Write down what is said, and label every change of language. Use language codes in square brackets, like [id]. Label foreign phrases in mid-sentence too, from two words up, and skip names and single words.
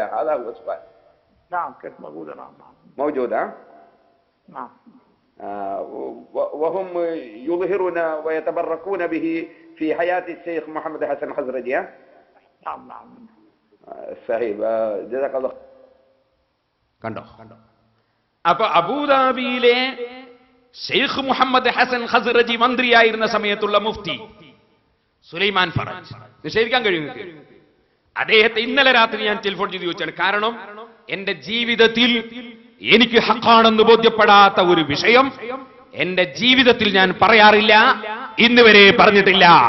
[ar] هذا هو السؤال. نعم كانت موجودة. نعم موجودة. نعم. وهم يظهرون ويتبركون به في حياة الشيخ محمد حسن الخزرجي. نعم نعم. صحيح. جزاك الله. [ml] കണ്ടോ? അപ്പൊ അബൂദാബിയിലെ ഷെയ്ഖ് മുഹമ്മദ് ഹസൻ ഖസറജി മന്ത്രിയായിരുന്ന സമയത്തുള്ള മുഫ്തി സുലൈമാൻ ഫറജ് നിഷേധിക്കാൻ കഴിയും. അദ്ദേഹത്തെ ഇന്നലെ രാത്രി ഞാൻ ടെലിഫോൺ ചെയ്ത് ചോദിച്ചാണ്. കാരണം എന്റെ ജീവിതത്തിൽ എനിക്ക് ഹക്കാണെന്ന് ബോധ്യപ്പെടാത്ത ഒരു വിഷയം എന്റെ ജീവിതത്തിൽ ഞാൻ പറയാറില്ല, ഇന്ന് വരെ പറഞ്ഞിട്ടില്ല.